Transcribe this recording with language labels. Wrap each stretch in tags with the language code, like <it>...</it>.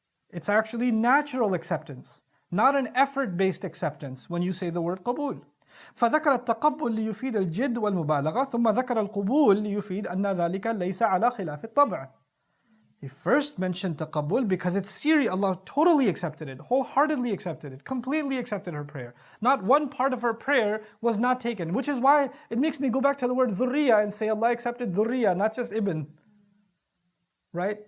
<en>It's actually natural acceptance, not an effort-based acceptance when you say the word qabul.</en> <ar>فذكر التقبل ليفيد الجد والمبالغة ثم ذكر القبول ليفيد أن ذلك ليس على خلاف الطبع.</ar> <en>He first mentioned taqabbul because it's serious. Allah totally accepted it, wholeheartedly accepted it, completely accepted her prayer. Not one part of her prayer was not taken, which is why it makes me go back to the word dhurriya and say Allah accepted dhurriya, not just ibn. Right?</en>